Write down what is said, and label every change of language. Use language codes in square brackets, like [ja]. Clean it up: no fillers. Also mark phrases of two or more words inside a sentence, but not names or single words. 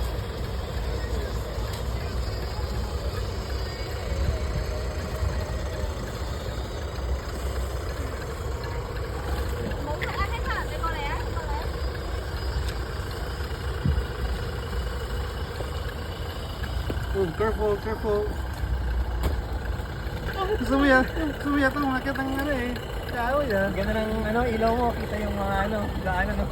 [yue] 冇食啊，希特，你過嚟啊，過嚟啊！ [en] Oh, careful, careful. [tl] Gusto mo yan? Gusto mo yata umakit ang ano eh. Kaya yan. Ganda ng ano, ilaw mo, kita yung mga ano, daan ano.